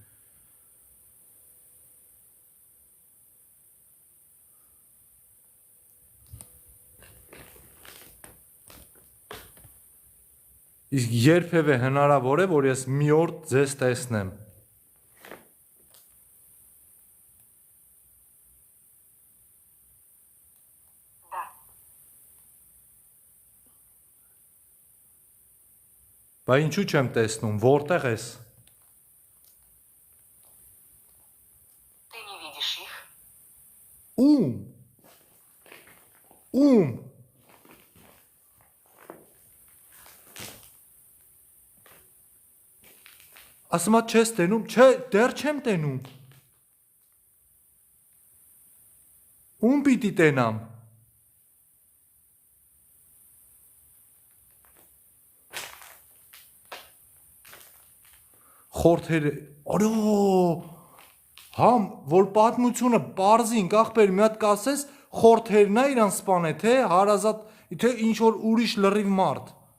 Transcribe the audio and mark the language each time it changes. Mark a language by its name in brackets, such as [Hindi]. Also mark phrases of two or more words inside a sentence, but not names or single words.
[Armenian] Իսկ երբևէ հնարավոր է, որ ես մի օր ձեզ տեսնեմ։ [Russian] Да. [Armenian] Բա ինչու չեմ տեսնում, որտեղ ես։ [Russian] Ты не видишь их? [Armenian] Ում։ Ում։ Ասում ա չես տենում, չէ, դեռ չեմ տենում։ Ում պիտի տենամ։ Խորթերը, օրո, համ, որ պատմությունը պարզին, աղբեր մի հատ կասես, խորթերն է իրան սպան է, թե հարազատ, թե ինչ որ ուրիշ լրիվ մարդ։